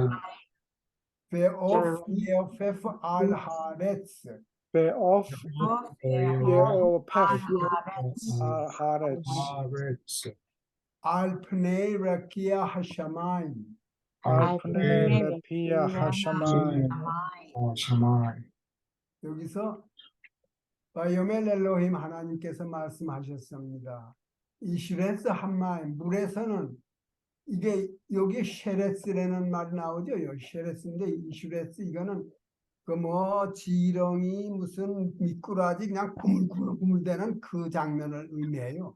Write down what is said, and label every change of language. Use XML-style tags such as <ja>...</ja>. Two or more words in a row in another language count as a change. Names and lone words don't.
<he>ועוף יעופף על הארץ ועוף יעופף על הארץ על פני רקיע השמיים. על פני רקיע השמיים.</he> <ko>여기서</ko> <he>ויאמר אלוהים</he> <ko>하나님께서 말씀하셨습니다. 이</ko> <he>ישרצו המים</he> <ko>물에서는 이게 여기 쉐레스라는 말이 나오죠. 요 쉐레스인데 이 슈레스 이거는 그 뭐 지렁이 무슨 미꾸라지 그냥 구물구물대는 그 장면을 의미해요.</ko>